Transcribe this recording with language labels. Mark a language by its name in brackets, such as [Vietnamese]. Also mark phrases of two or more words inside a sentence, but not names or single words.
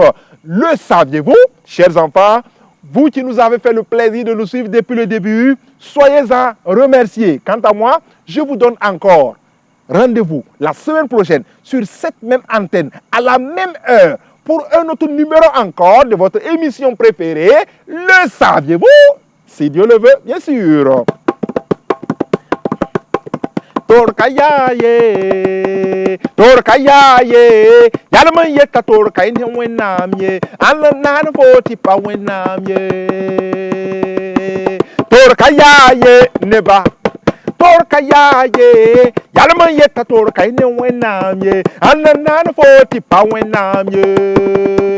[French] Le saviez-vous, chers enfants? Vous qui nous avez fait le plaisir de nous suivre depuis le début, soyez-en remerciés. Quant à moi, je vous donne encore rendez-vous la semaine prochaine sur cette même antenne, à la même heure, pour un autre numéro encore de votre émission préférée, Le saviez-vous? Si Dieu le veut, bien sûr. [Mossi] Torkayaye, torkayaye, yalman yeta torkay ne wenam ye, anlan nan foti pa wenam ye. Torkayaye neba, torkayaye, yalman yeta torkay ne wenam ye, anlan nan foti pa wenam ye.